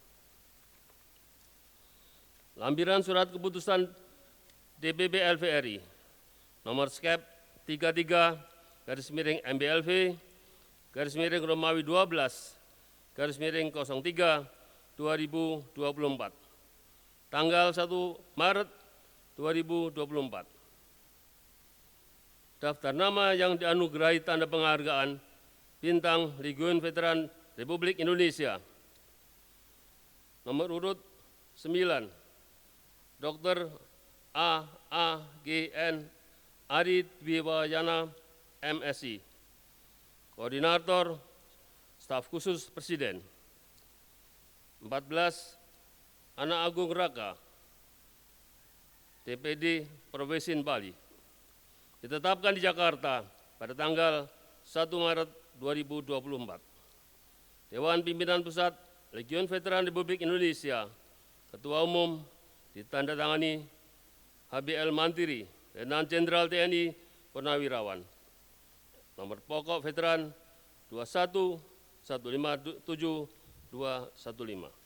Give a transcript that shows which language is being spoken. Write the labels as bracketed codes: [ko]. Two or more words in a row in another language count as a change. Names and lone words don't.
[id] Lampiran surat keputusan DPP LVRI nomor skep 33/MBLV Romawi 12 03 2024 tanggal 1 Maret 2024. Daftar nama yang dianugerahi tanda penghargaan Bintang Legiun Veteran Republik Indonesia. Nomor urut 9, Dr. A.A.G.N. Ari Dwiwayana, MSI, Koordinator Staf Khusus Presiden. 14, Anak Agung Raka, DPD Provinsi Bali, ditetapkan di Jakarta pada tanggal 1 Maret 2024. Dewan Pimpinan Pusat Legiun Veteran Republik Indonesia, Ketua Umum ditandatangani HBL Mantiri, Letnan Jenderal TNI Purnawirawan, nomor pokok veteran 21157215.